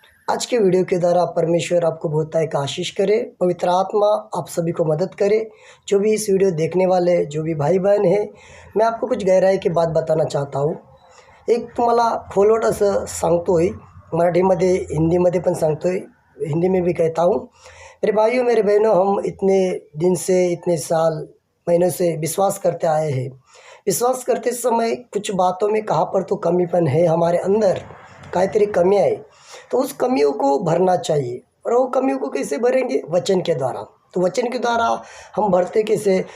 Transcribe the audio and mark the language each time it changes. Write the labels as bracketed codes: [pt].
[hi] आज के वीडियो के द्वारा परमेश्वर आपको बहुत एक आशीष करे, पवित्र आत्मा आप सभी को मदद करे। जो भी इस वीडियो देखने वाले जो भी भाई बहन है, मैं आपको कुछ गहराई की बात बताना चाहता हूँ। [mr] एक तुम्हाला खोलवट असं सांगतोय, मराठीमध्ये हिंदीमध्ये पण सांगतोय, [hi] हिंदी में भी कहता हूँ। मेरे भाइयों मेरे बहनों, हम इतने दिन से, इतने साल महीनों से विश्वास करते आए हैं। विश्वास करते समय कुछ बातों में कहाँ पर तो कमीपन है, हमारे अंदर [mr] काहीतरी कमी आहे, [hi] तो उस कमियों को भरना चाहिए। और वो कमियों को कैसे भरेंगे? वचन के द्वारा। तो वचन के द्वारा हम भरते कैसे?